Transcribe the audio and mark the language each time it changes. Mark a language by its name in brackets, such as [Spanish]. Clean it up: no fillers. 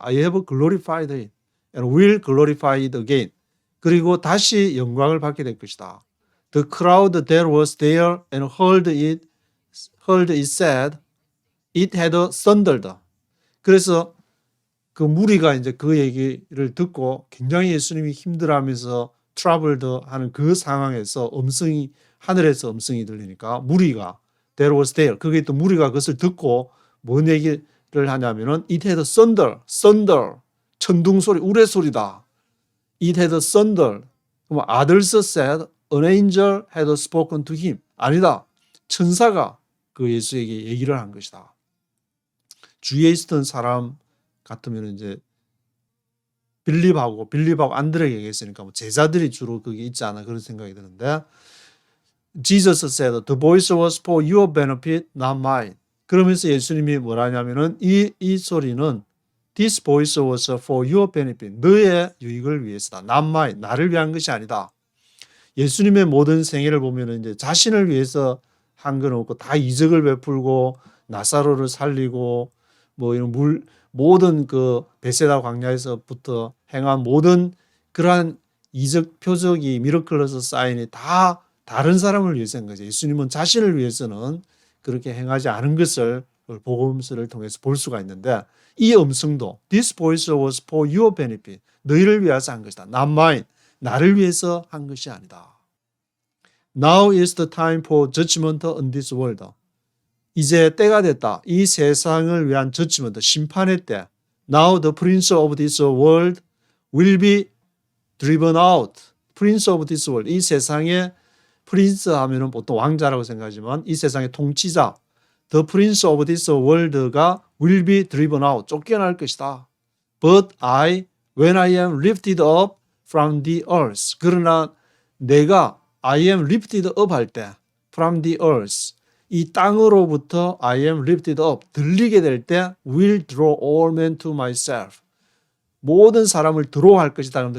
[English] I have glorified it and will glorify it again. [Korean] 그리고 다시 영광을 받게 될 것이다. [English] The crowd that was there and heard it said it had thundered. [Korean] 그래서 그 무리가 이제 그 얘기를 듣고 굉장히 예수님이 힘들어하면서 troubled 하는 그 상황에서 하늘에서 음성이 들리니까 무리가 [English] there was there. [Korean] 그게 또 무리가 그것을 듣고 뭔 얘기를 하냐면은 [English] it had thunder. [Korean] 천둥 소리, 우레 소리다. [English] It had thunder. [Korean] 그럼 [English] others said an angel had spoken to him. [Korean] 아니다. 천사가 그 예수에게 얘기를 한 것이다. 주위에 있었던 사람 같으면 이제 빌립하고 안드레에게 얘기했으니까 뭐 제자들이 주로 그게 있지 않아 그런 생각이 드는데 [English] Jesus said, the voice was for your benefit, not mine. [Korean] 그러면서 예수님이 뭐라 하냐면은 이 소리는 [English] This voice was for your benefit. [Korean] 너의 유익을 위해서다. [English] Not mine. [Korean] 나를 위한 것이 아니다. 예수님의 모든 생애를 보면 이제 자신을 위해서 한 건 없고 다 이적을 베풀고 나사로를 살리고 뭐 이런 모든 그 베세다 광야에서부터 행한 모든 그러한 이적 표적이 미러클로서 사인이 다 다른 사람을 위해서 한 거죠. 예수님은 자신을 위해서는 그렇게 행하지 않은 것을 복음서를 통해서 볼 수가 있는데 이 음성도 [English] This voice was for your benefit. [Korean] 너희를 위해서 한 것이다. [English] Not mine. [Korean] 나를 위해서 한 것이 아니다. [English] Now is the time for judgment on this world. [Korean] 이제 때가 됐다. 이 세상을 위한 judgment, 심판의 때. [English] Now the prince of this world will be driven out. Prince of this world. [Korean] 이 세상의 프린스 하면은 보통 왕자라고 생각하지만 이 세상의 통치자. [English] The prince of this world가 will be driven out. [Korean] 쫓겨날 것이다. [English] But when I am lifted up from the earth. [Korean] 그러나 내가 [English] I am lifted up [Korean] 할 때 [English] from the earth. [Korean] 이 땅으로부터 [English] I am lifted up. [Korean] 들리게 될 때 [English] will draw all men to myself. [Korean] 모든 사람을 드로할 것이다.